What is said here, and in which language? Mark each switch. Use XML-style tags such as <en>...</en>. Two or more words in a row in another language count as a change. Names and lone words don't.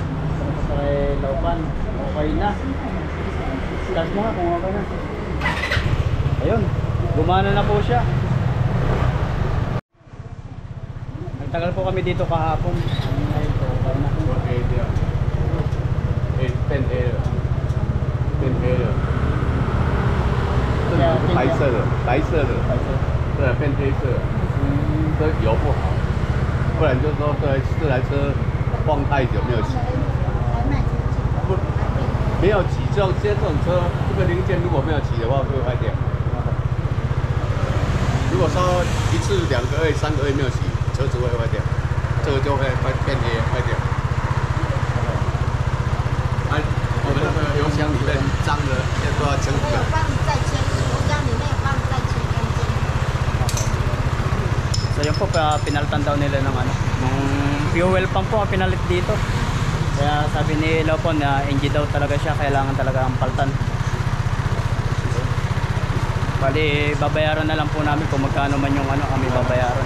<tl>Sa Laupan. Okay na. Start mo nga kung okay na. Ayun, gumana na po siya. Nagtagal po kami dito kahapon. Ngayon po, tayo na.</tl> <zh>Pen A 了，白色的，对，变黑色，这油不好，不然就是说这台车放太久没有洗，不没有洗这种车，这个零件如果没有洗的话会坏掉。如果说1次、2个月、3个月没有洗，车子会坏掉，这个就会变黑坏掉。我们那个油箱里面脏的，现在都要清洗。帮你再清洗，油箱里面有帮你再清干净。</zh> <tl>So yun po, pinalitan daw nila ng ano, ng</tl> <en>fuel pump</en> <tl>po ang pinalit dito. Kaya sabi ni Lopon na engine daw talaga siya, kailangan talaga ang paltan. Bali, babayaran na lang po namin kung magkano man yung ano kami babayaran.</tl>